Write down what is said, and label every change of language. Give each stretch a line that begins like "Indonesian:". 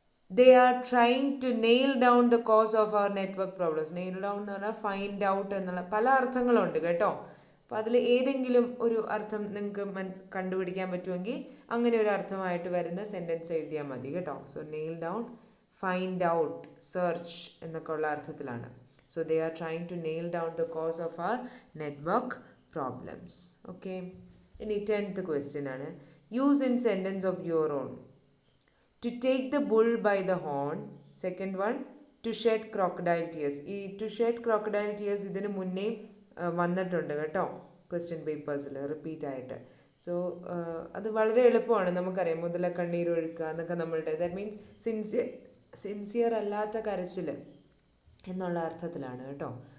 English: They are trying to nail down the cause of our network problems.
Malayalam: Nail down എന്ന് പറഞ്ഞാൽ find out എന്നുള്ള പല അർത്ഥങ്ങളുണ്ട് കേട്ടോ. അപ്പോൾ അതിൽ ഏതെങ്കിലും ഒരു അർത്ഥം നിങ്ങൾക്ക് കണ്ടുപിടിക്കാൻ പറ്റുമെങ്കിൽ അങ്ങനെ ഒരു അർത്ഥമായിട്ട് വരുന്ന സെൻറ്റൻസ് എഴുതിയാൽ മതി കേട്ടോ. So nail down, find out, search എന്നൊക്കെ ഉള്ള അർത്ഥത്തിലാണ്.
English: So they are trying to nail down the cause of our network problems.
Malayalam: Okay, ഇനി 10th ക്വസ്റ്റ്യൻ ആണ്.
English: Use in sentence of your own. To take the bull by the horn. Second one, to shed crocodile tears.
Malayalam: ഈ
English: to shed crocodile tears
Malayalam: ഇതിന് മുന്നേ വന്നിട്ടുണ്ട് കേട്ടോ question പേപ്പേഴ്സിൽ repeat ആയിട്ട്. So അത് വളരെ എളുപ്പമാണ്, നമുക്കറിയാം. മുതല കണ്ണീർ ഒഴുക്കുക എന്നൊക്കെ നമ്മളുടെ, ദാറ്റ് മീൻസ് സിൻസിയർ അല്ലാത്ത കരച്ചിൽ എന്നുള്ള അർത്ഥത്തിലാണ് കേട്ടോ.